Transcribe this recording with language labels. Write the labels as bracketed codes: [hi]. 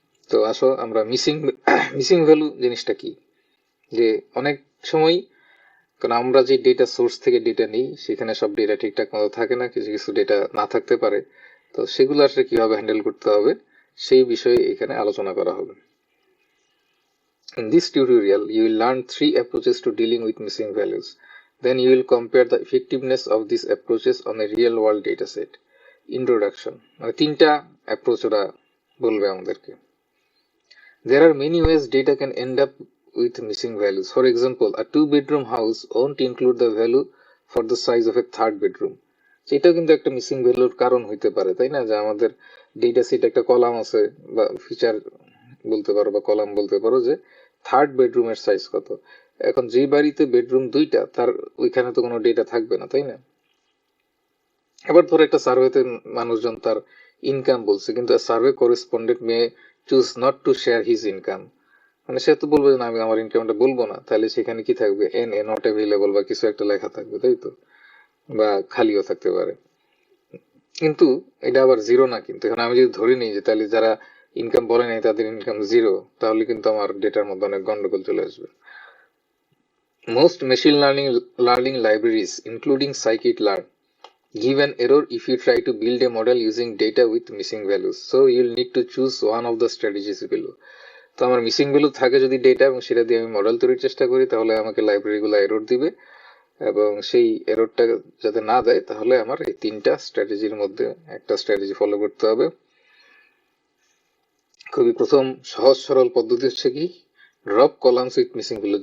[bn] তো আসো আমরা মিসিং ভ্যালু জিনিসটা কি, যে অনেক সময়, কারণ আমরা যে ডেটা সোর্স থেকে ডেটা নিই সেখানে সব ডেটা ঠিকঠাক মতো থাকে না, কিছু কিছু ডেটা না থাকতে পারে। তো সেগুলো আসলে কিভাবে হ্যান্ডেল করতে হবে সেই বিষয়ে এখানে আলোচনা করা হবে। [en] In this tutorial, you will learn 3 approaches to dealing with missing values. Then you will compare the effectiveness of these approaches on a real-world dataset. [bn] Introduction, মানে তিনটা অ্যাপ্রোচ ওরা বলবে আমাদেরকে। [en] There are many ways data can end up with missing values. For example, a 2-bedroom house won't include the value for the size of a 3rd bedroom. [bn] এটাও কিন্তু একটা missing ভ্যালুর কারণ হইতে পারে, তাই না? যে আমাদের ডেটা সেট একটা কলাম আছে বা ফিচার বলতে পারো বা কলাম বলতে পারো যে 3rd বেডরুমের সাইজ কত। এখন যে বাড়িতে বেডরুম 2টা, তার ওইখানে তো কোনো ডেটা থাকবে না, তাই না? এবার ধরো একটা সার্ভেতে মানুষজন তার ইনকাম বলছে, কিন্তু [en] Survey correspondent may choose not to share his income. [bn] মানে সে তো বলবে যে না, আমি আমার ইনকামটা বলবো না। তাহলে সেখানে কি থাকবে, এন এ নট অ্যাভেলেবল বা কিছু একটা লেখা থাকবে, তাই তো? বা খালিও থাকতে পারে। কিন্তু এটা আবার জিরো না। কিন্তু এখন আমি যদি ধরে নিই যে তাহলে যারা ইনকাম বলে নাই তাদের ইনকাম জিরো, তাহলে কিন্তু আমার ডেটার মধ্যে অনেক গন্ডগোল চলে আসবে। [en] Most machine learning libraries, including scikit-learn, give an error if you try to build a model using data with missing values. So you'll need to choose one of the strategies below. [bn] তো আমার missing value থাকে যদি data এবং সেটা দিয়ে আমি model তৈরির চেষ্টা করি, তাহলে আমাকে লাইব্রেরিগুলো এরর দিবে, এবং সেই এররটা যাতে না দেয় তাহলে আমার এই তিনটা স্ট্র্যাটেজির মধ্যে একটা স্ট্র্যাটেজি ফলো করতে হবে। খুবই প্রথম সহজ সরল পদ্ধতি হচ্ছে কি, [en] Drop columns with missing value.